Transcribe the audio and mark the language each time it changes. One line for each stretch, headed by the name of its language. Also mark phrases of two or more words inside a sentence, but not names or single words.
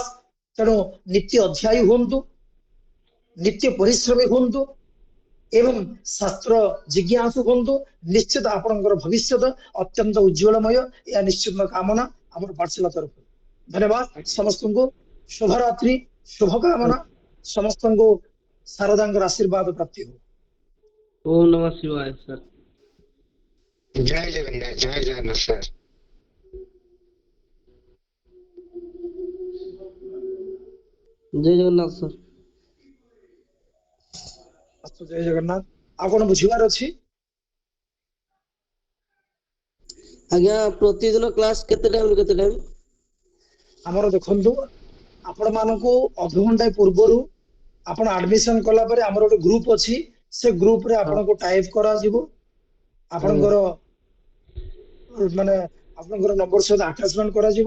Odia: ତେଣୁ ନିତ୍ୟ ଅଧ୍ୟାୟୀ ହୁଅନ୍ତୁ, ନିତ୍ୟ ପରିଶ୍ରମୀ ହୁଅନ୍ତୁ ଏବଂ ଶାସ୍ତ୍ର ଜିଜ୍ଞାସୁ ହୁଅନ୍ତୁ। ନିଶ୍ଚିତ ଆପଣଙ୍କର ଭବିଷ୍ୟତ ଅତ୍ୟନ୍ତ ଉଜ୍ଜଳମୟ, ଏହା ନିଶ୍ଚିତ କାମନା ଆମର ପାଠଶାଳା ତରଫରୁ। ଧନ୍ୟବାଦ ସମସ୍ତଙ୍କୁ, ଶୁଭରାତ୍ରି, ଶୁଭକାମନା, ସମସ୍ତଙ୍କୁ ଶାରଦାଙ୍କର ଆଶୀର୍ବାଦ ପ୍ରାପ୍ତି ହଉ।
Sanskrit: ओम नमः शिवाय सर।
Odia: ଜୟ ଜଗନ୍ନାଥ ସାର୍। ଜୟ ଜଗନ୍ନାଥ ସାର୍। ଅସ୍ତୁ, ଜୟ ଜଗନ୍ନାଥ। ଆଉ କଣ ବୁଝିବାର ଅଛି? ଆଜ୍ଞା ପ୍ରତିଦିନ କ୍ଲାସ କେତେ ଟାଇମ? ଆମର ଦେଖନ୍ତୁ, ଆପଣ ମାନଙ୍କୁ ଅଧଘଣ୍ଟାଏ ପୂର୍ବରୁ ଆପଣ ଆଡମିସନ କଲା ପରେ ଆମର ଗୋଟେ ଗ୍ରୁପ ଅଛି, ସେ ଗ୍ରୁପରେ ଆପଣଙ୍କୁ ଟାଇପ କରାଯିବ, ଆପଣଙ୍କର ମାନେ ଆପଣଙ୍କର ନମ୍ବର ସହିତ ଆଟାଚମେଣ୍ଟ କରାଯିବ।